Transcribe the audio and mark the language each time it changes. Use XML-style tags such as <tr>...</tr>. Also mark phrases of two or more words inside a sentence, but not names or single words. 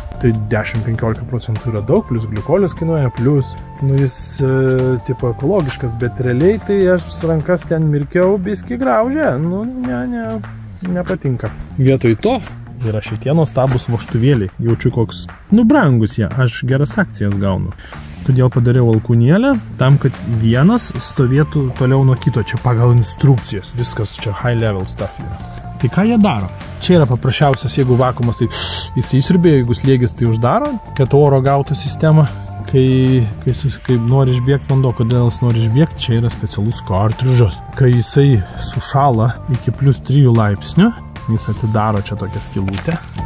<lt>Tai 10-15% yra daug, plus glikolis kainuoja, plus jis tipo ekologiškas, bet realiai tai aš rankas ten mirkiau biskį graužę, nepatinka. Vietoj to yra šitie nuostabus vožtuvėliai, jaučiu koks, brangus jie, aš geras akcijas gaunu. Todėl padariau alkūnėlę, tam, kad vienas stovėtų toliau nuo kito, čia pagal instrukcijas, viskas čia</lt> <en>high level stuff</en> <lt>yra. Tai ką jie daro? Čia yra paprasčiausias, jeigu vakuumas, tai jis įsiurbė, jeigu slėgis, tai uždaro, kad oro gautų sistemą, kai nori išbėgti vanduo, kodėl jis nori išbėgti, čia yra specialus kartridžas. Kai jisai sušala iki plus 3 laipsnių, jis atidaro čia tokią skylutę.</lt>